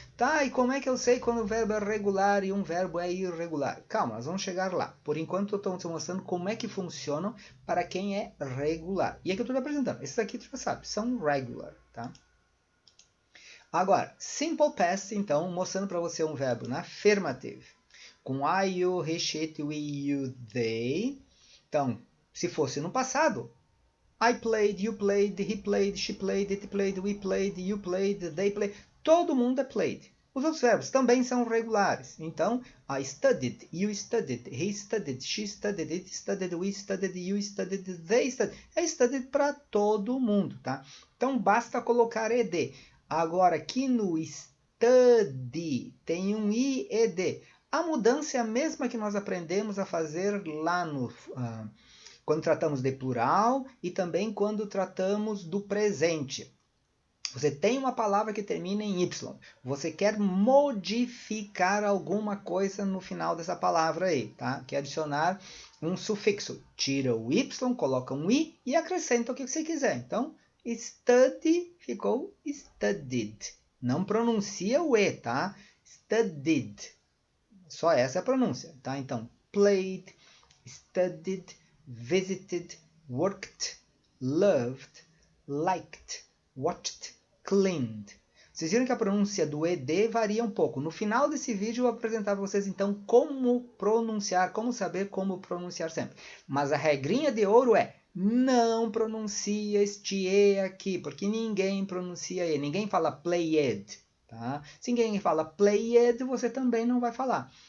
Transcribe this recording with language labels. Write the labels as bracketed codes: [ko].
[pt] Tá, e como é que eu sei quando o verbo é regular e um verbo é irregular? Calma, nós vamos chegar lá. Por enquanto eu estou te mostrando como é que funcionam para quem é regular. E aqui eu estou te apresentando. Esses aqui tu já sabe, são regular, tá? Agora, simple past, então, mostrando para você um verbo na afirmative. [en] Com I, you, he, she, it, we, you, they. [pt] Então, se fosse no passado, [en] I played, you played, he played, she played, it played, we played, you played, they played. [pt] Todo mundo é played. Os outros verbos também são regulares. [en] Então, I studied, you studied, he studied, she studied, it studied, we studied, you studied, they studied. [pt] É studied para todo mundo, tá? Então, basta colocar ed. Agora, aqui no study tem um ied. A mudança é a mesma que nós aprendemos a fazer lá no... quando tratamos de plural e também quando tratamos do presente. Você tem uma palavra que termina em Y. Você quer modificar alguma coisa no final dessa palavra aí, tá? Quer adicionar um sufixo. Tira o Y, coloca um I e acrescenta o que você quiser. Então, study ficou studied. Não pronuncia o E, tá? Studied. Só essa é a pronúncia, tá? [en] Então, played, studied, visited, worked, loved, liked, watched, cleaned. [pt] Vocês viram que a pronúncia do ED varia um pouco. No final desse vídeo eu vou apresentar para vocês então como pronunciar, como saber como pronunciar sempre. Mas a regrinha de ouro é não pronuncia este E aqui, porque ninguém pronuncia E. Ninguém fala played. Tá? Se ninguém fala played, você também não vai falar.